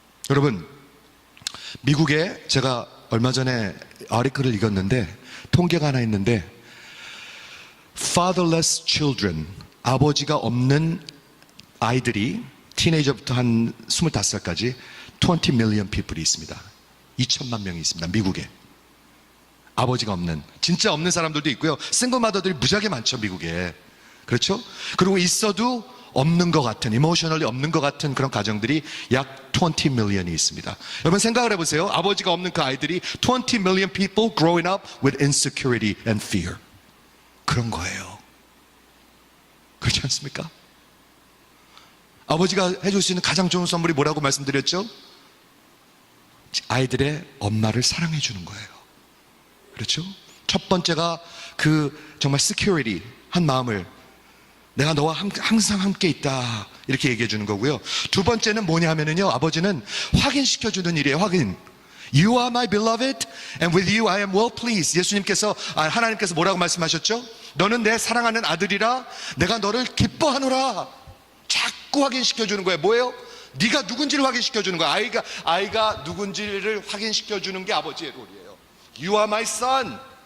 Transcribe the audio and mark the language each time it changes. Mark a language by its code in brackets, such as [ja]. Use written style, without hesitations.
[ko] 여러분, 미국에 제가 얼마 전에 아티클을 읽었는데, 통계가 하나 있는데, [en] fatherless children, [ko] 아버지가 없는 아이들이 티네이저부터 한 25살까지 [en] 20 million people [ko] 이 있습니다. 2천만 명이 있습니다. 미국에. 아버지가 없는, 진짜 없는 사람들도 있고요. 싱글 마더들이 무지하게 많죠, 미국에. 그렇죠? 그리고 있어도 없는 것 같은, 이모셔널리 없는 것 같은 그런 가정들이 약 20 million이 있습니다. 여러분 생각을 해보세요. 아버지가 없는 그 아이들이 [en] 20 million people growing up with insecurity and fear. [ko] 그런 거예요. 그렇지 않습니까? 아버지가 해줄 수 있는 가장 좋은 선물이 뭐라고 말씀드렸죠? 아이들의 엄마를 사랑해 주는 거예요. 그렇죠? 첫 번째가 그 정말 security 한 마음을, 내가 너와 항상 함께 있다, 이렇게 얘기해 주는 거고요. 두 번째는 뭐냐 하면은요, 아버지는 확인시켜 주는 일이에요. 확인. [en] You are my beloved and with you I am well pleased. [ko] 예수님께서, 하나님께서 뭐라고 말씀하셨죠? 너는 내 사랑하는 아들이라 내가 너를 기뻐하노라. 자꾸 확인시켜 주는 거예요. 뭐예요? 네가 누군지를 확인시켜 주는 거예요. 아이가 누군지를 확인시켜 주는 게 아버지의 롤이에요. [en] You are my son.